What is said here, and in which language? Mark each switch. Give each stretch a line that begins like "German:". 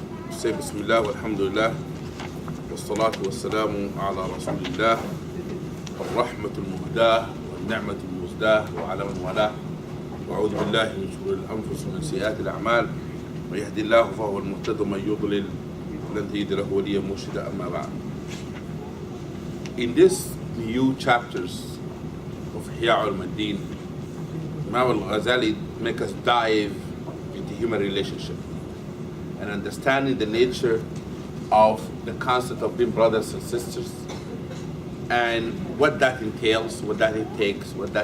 Arabic: Say Bismillah walhamdulillah wassalatu wassalamu ala rasulillah الرحمة المهداة والنعمة المزداه وعلى من والاه. وأعوذ بالله من شرور الأنفس ومن سيئات الأعمال، من يهدي الله فهو المهتد ومن يضلل فلن تجد له وليا مرشدا. أما بعد.
English: In this new chapters of Ihya Uloom, Imam al-Ghazali make us dive into human relationship and understanding the nature of the concept of being brothers and sisters, and what that entails, what that takes,